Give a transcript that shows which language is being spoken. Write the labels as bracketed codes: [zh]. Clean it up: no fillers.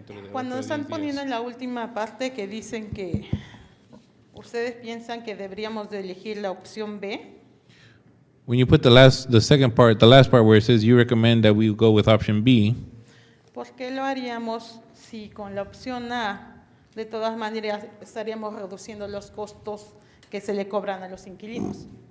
[es] Cuando están poniendo en la última parte que dicen que ustedes piensan que deberíamos de elegir la opción B, [en] When you put the second part, the last part where it says you recommend that we go with option B, [es] ¿por qué lo haríamos si con la opción A de todas maneras estaríamos reduciendo los costos que se le cobran a los inquilinos?